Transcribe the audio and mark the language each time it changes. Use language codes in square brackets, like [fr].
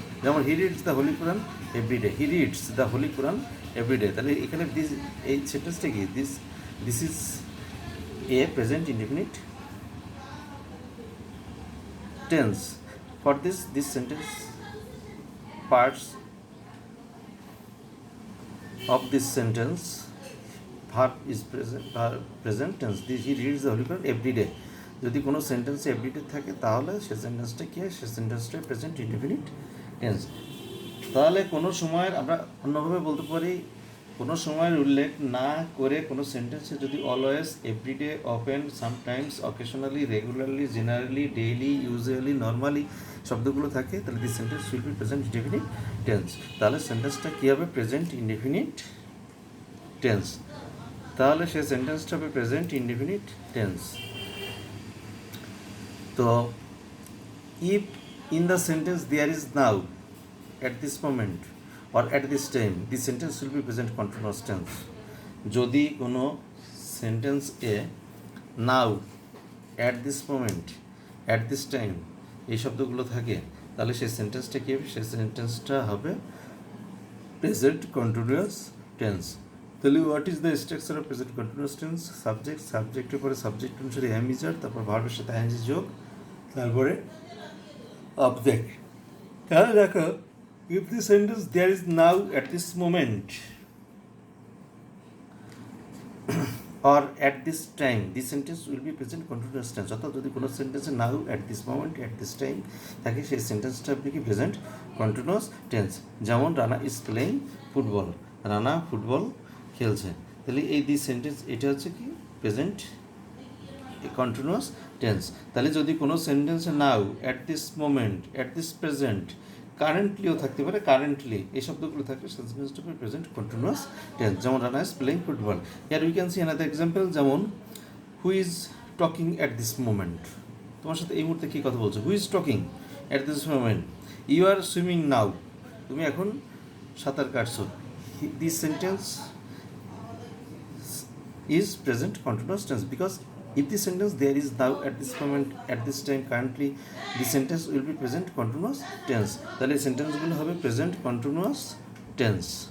[en] যেমন he reads the Holy Quran everyday, he reads the Holy Quran everyday. তাহলে এখানে this, [bn] এই সেন্টেন্সটা কি, [en] This is a present indefinite tense. For this sentence parts of this sentence verb is present tense. He reads the Holy Quran every day. [bn] যদি কোনো সেন্টেন্সে everyday থাকে তাহলে সে সেন্টেন্সটা কি হয়, সে সেন্টেন্সটা প্রেজেন্ট ইনডেফিনিট টেন্স। তাহলে কোনো সময়ের আমরা অন্যভাবে বলতে পারি, কোনো সময়ের উল্লেখ না করে কোনো সেন্টেন্সে যদি always, everyday, often, sometimes, occasionally, regularly, generally, daily, usually, normally শব্দগুলো থাকে তাহলে [en] This sentence will be present indefinite tense. [bn] তাহলে সেন্টেন্সটা কী হবে, প্রেজেন্ট ইনডেফিনিট টেন্স। তাহলে সে সেন্টেন্সটা হবে প্রেজেন্ট ইনডেফিনিট টেন্স। [en] তো if in the sentence there is now, at this moment or at this time, this sentence will be present continuous tense. [bn] যদি কোনো sentence A now, [en] at this moment, at this time [bn] এই শব্দগুলো থাকে তাহলে সেই সেন্টেন্সটা কী হবে, সেই সেন্টেন্সটা হবে প্রেজেন্ট কন্টিনিউয়াস টেন্স। তাহলে [en] What is the structure of present continuous tense? [bn] Subject, সাবজেক্টের পরে সাবজেক্ট অনুসারে এম ইজ আর, তারপর ভার্বের সাথে আইএনজি যোগ, তারপরে অবজেক্ট। তাহলে দেখো, [en] if the sentence there is now at this moment or at this time, this sentence will be present continuous tense. [bn] অর্থাৎ যদি কোনো সেন্টেন্সে নাও, [en] at this moment, at this time [bn] থাকে সেই সেন্টেন্সটা আপনি কি প্রেজেন্ট কন্টিনিউয়াস টেন্স। যেমন [en] Rana is playing football, [bn] Rana football খেলছে। তাহলে এই দিস সেন্টেন্স এটা হচ্ছে কি প্রেজেন্ট কন্টিনিউয়াস টেন্স। তাহলে যদি কোনো সেন্টেন্সে নাও, at this moment, at this present, কারেন্টলিও থাকতে পারে, কারেন্টলি এই শব্দগুলো থাকলে সেন্টেন্সটা হবে প্রেজেন্ট কন্টিনিউয়াস টেন্স। [en] যেমন Rana is playing football. Here we can see another example, যেমন who is talking at this moment, [bn] তোমার সাথে এই মুহূর্তে কী কথা বলছো, [en] who is talking at this moment, you are swimming now, [bn] তুমি এখন সাঁতার কাটছো। [en] This sentence is present continuous tense because if the sentence there is now, at this moment, at this time, currently, the sentence will be present continuous tense. [bn] তাহলে সেন্টেন্সগুলো হবে present continuous tense.